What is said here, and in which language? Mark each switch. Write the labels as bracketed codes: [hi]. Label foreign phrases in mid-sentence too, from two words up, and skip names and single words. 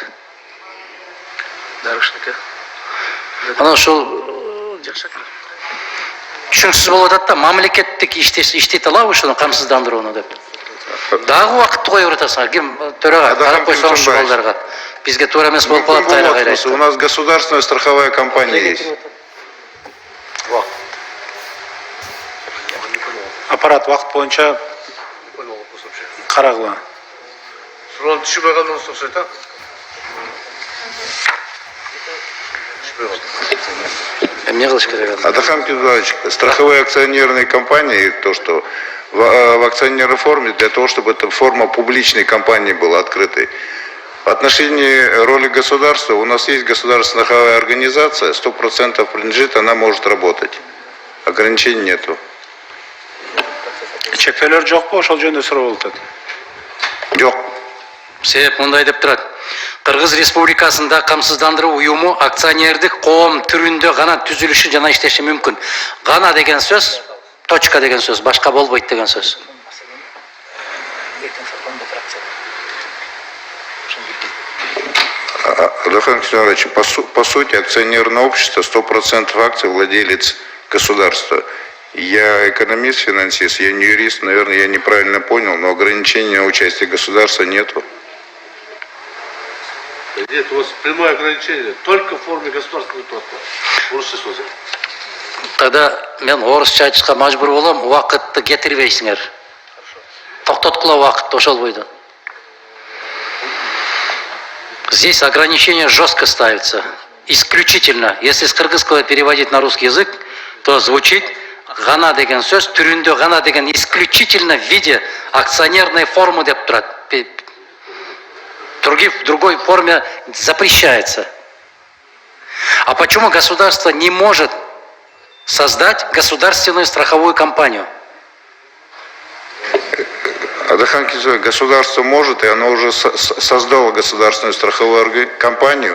[ky] Дарышныке. Анан ошол түшүнүксүз болуп атат да, мамлекеттик иштете алабы ушуну камсыздандырууну деп. Дагы убакытты коюп атасыңар. Ким төрага карап койсоңузчу балдарга. Бизге туура эмес болуп калат кайра кайра. [ru] У нас государственная страховая компания есть. [ky] Аппарат вакыт боюнча карагыла. Суроonu түшүнбөй калдыңыз окшойт, а? Эмне кылыш керек? [ru] Атахан Кимсамбаевич, страховые акционерные компании, то, что в акционерной форме, для того, чтобы эта форма публичной компании была открытой. В отношении роли государства, у нас есть государственная страховая организация, 100% принадлежит, она может работать. Ограничений нету. [ky] Чектөөлөр жокпу? Ошол жөнүндө суроо болуп атат. Жок. Себеп мындай деп турат. Кыргыз Республикасында камсыздандыруу уюму акционердик коом түрүндө гана түзүлүшү жана иштеши мүмкүн. Гана деген сөз, точка деген сөз, башка болбойт деген сөз. [ru] Атахан Кимсамбаевич, по сути, акционерное общество, 100% акций владелец государства. Я экономист, финансист, я не юрист, наверное, я неправильно понял, но ограничения участия государства нету. Нет, у вас прямое ограничение, только в форме государственного платформы. [ky] Тогда мен орусча айтышка мажбур болом, убакытты кетирбейсиңер. Токтоткула убакытты ошол бойдон. [ru] Здесь ограничение жестко ставится. Исключительно. Если с кыргызского переводить на русский язык, то звучит [ky] гана деген сөз, түрүндө гана деген [ru] исключительно в виде акционерной формы [ky] деп турат. [ru] В другой форме запрещается. А почему государство не может создать государственную страховую компанию? Атахан Кимсамбаевич, государство может, и оно уже создало государственную страховую компанию.